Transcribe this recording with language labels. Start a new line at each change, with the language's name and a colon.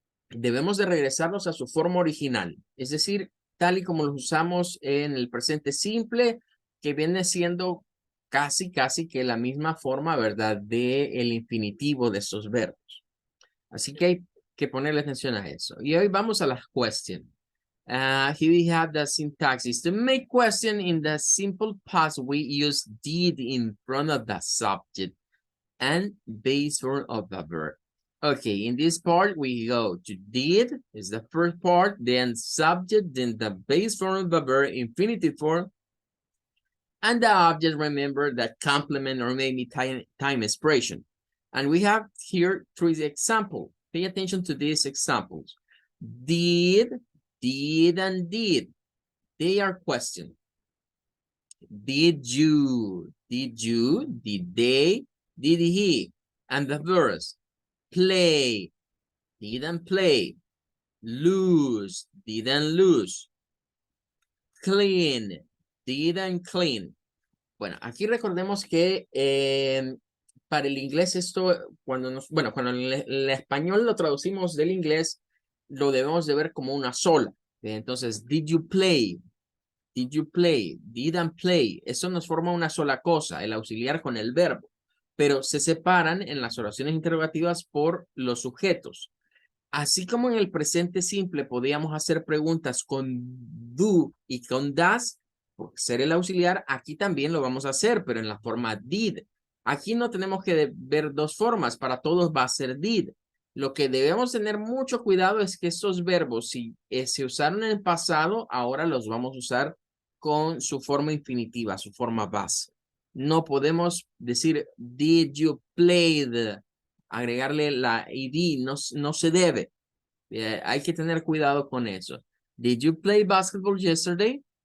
Spanish: Debemos de regresarlos a su forma original, es decir, tal y como los usamos en el presente simple, que viene siendo casi que la misma forma, ¿verdad?, de el infinitivo de estos verbos. Así que hay que ponerle atención a eso. Y hoy vamos a las questions.
English: Here we have the syntaxes. To make question in the simple past, we use did in front of the subject and base form of the verb. Okay, in this part, we go to did, is the first part, then subject, then the base form of the verb, infinitive form, and the object, remember, that complement or maybe time expression. And we have here three examples. Pay attention to these examples. Did, and did. They are questions. Did you, did they, did he? And the verbs, play, didn't play, lose, didn't lose, clean, didn't clean.
Spanish: Bueno, aquí recordemos que para el inglés esto, cuando en el español lo traducimos del inglés, lo debemos de ver como una sola. Entonces,
English: did you play? Did you play? Did and play.
Spanish: Eso nos forma una sola cosa, el auxiliar con el verbo. Pero se separan en las oraciones interrogativas por los sujetos. Así como en el presente simple podíamos hacer preguntas con do y con das, por ser el auxiliar, aquí también lo vamos a hacer, pero en la forma did. Aquí no tenemos que ver dos formas, para todos va a ser did. Lo que debemos tener mucho cuidado es que estos verbos, si se usaron en el pasado, ahora los vamos a usar con su forma infinitiva, su forma base. No podemos decir,
English: did you play the,
Spanish: agregarle la ed, no se debe. Hay que tener cuidado con eso.
English: Did you play basketball yesterday?